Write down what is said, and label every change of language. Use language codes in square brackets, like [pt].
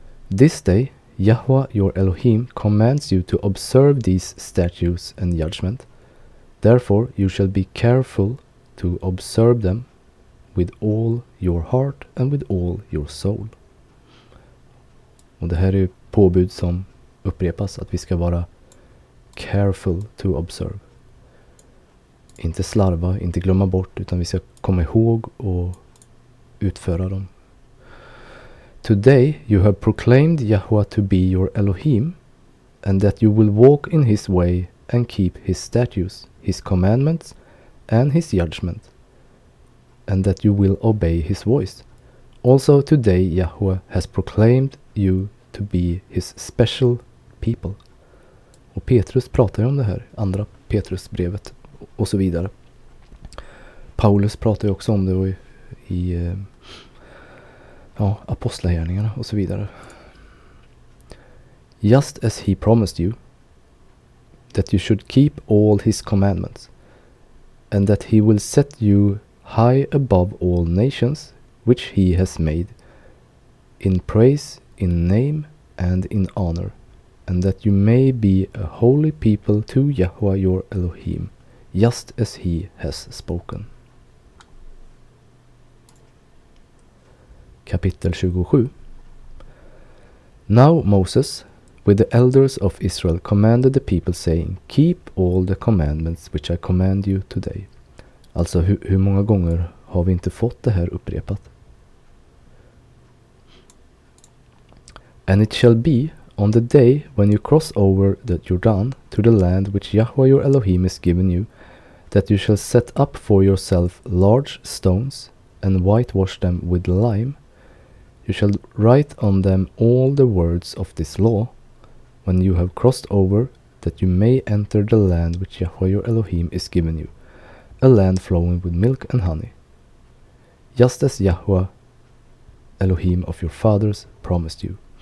[en] This day Yahweh your Elohim commands you to observe these statutes and judgment. Therefore you shall be careful to observe them with all your heart and with all your soul. [sv] Och det här är ju påbud som upprepas, att vi ska vara [en] careful to observe. [sv] Inte slarva, inte glömma bort, utan vi ska komma ihåg och utföra dem. [en] Today you have proclaimed Yahweh to be your Elohim, and that you will walk in his way and keep his statutes, his commandments and his judgment, and that you will obey his voice. Also today Yahweh has proclaimed you to be his special people. [sv] Och Petrus pratar ju om det här, andra Petrusbrevet och så vidare. Paulus pratar ju också om det i apostlagärningarna och så vidare. [en] Just as he promised you that you should keep all his commandments, and that he will set you high above all nations which he has made, in praise, in name, and in honor, and that you may be a holy people to Yahweh your Elohim, just as he has spoken. [sv] Kapitel 27. [en] Now Moses, with the elders of Israel, commanded the people, saying, Keep all the commandments which I command you today. [sv] Alltså hur många gånger har vi inte fått det här upprepat? [en] And it shall be on the day when you cross over the Jordan to the land which Yahweh your Elohim has given you, that you shall set up for yourself large stones, and whitewash them with lime. You shall write on them all the words of this law, when you have crossed over, that you may enter the land which Yahweh your Elohim is given you, a land flowing with milk and honey, just as Yahweh Elohim of your fathers promised you.